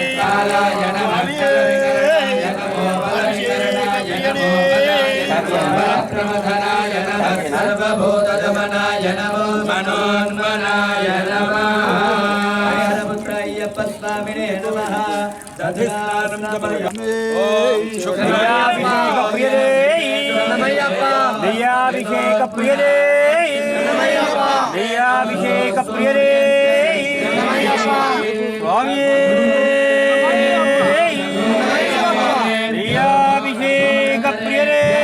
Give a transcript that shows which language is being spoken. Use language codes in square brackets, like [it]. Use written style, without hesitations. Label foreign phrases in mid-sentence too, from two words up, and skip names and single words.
[sa] कालाय नमः कलविकरणाय नमो बलविकरणाय नमो बलाय नमो बलप्रमथनाय नमः सर्वभूतदमनाय नमो मनोन्मनाय नमः పుత్రయ్యప్ప స్వామినే నమః దధిస్నానం సమర్పయామి ఓం శుక్రాభిషేక ప్రియనే నమయ్యప్ప దయాభిషేక ప్రియనే నమయ్యప్ప దయాభిషేక ప్రియనే నమయ్యప్ప స్వామి దయాభిషేక ప్రియనే